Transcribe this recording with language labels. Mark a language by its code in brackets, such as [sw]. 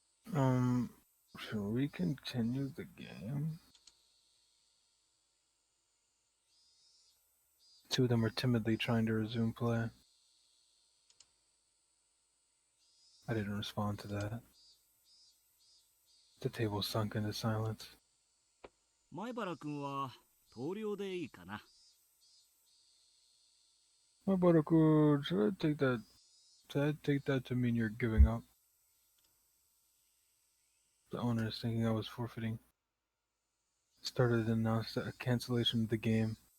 [en] Should we continue the game? Two of them were timidly trying to resume play. I didn't respond to that. The table sunk into silence. [ja] 前原君は投了でいいかな。 [en] Mabaraku, should I take that to mean you're giving up? The owner is thinking I was forfeiting. Started to announce a cancellation of the game.